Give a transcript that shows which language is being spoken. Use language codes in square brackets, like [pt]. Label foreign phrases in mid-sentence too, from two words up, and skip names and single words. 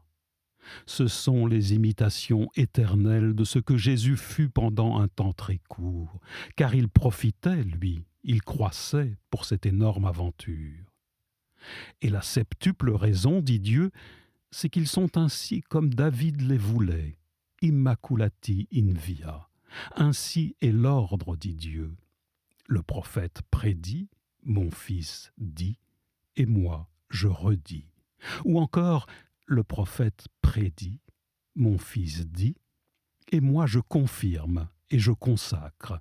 [fr] Ce sont les imitations éternelles de ce que Jésus fut pendant un temps très court, car il profitait, lui, il croissait pour cette énorme aventure. Et la 7e raison, dit Dieu, c'est qu'ils sont ainsi comme David les voulait, [la] immaculati in via. [fr] Ainsi est l'ordre, dit Dieu. Le prophète prédit, mon fils dit, et moi je redis. Ou encore, le prophète prédit, mon fils dit, et moi je confirme et je consacre.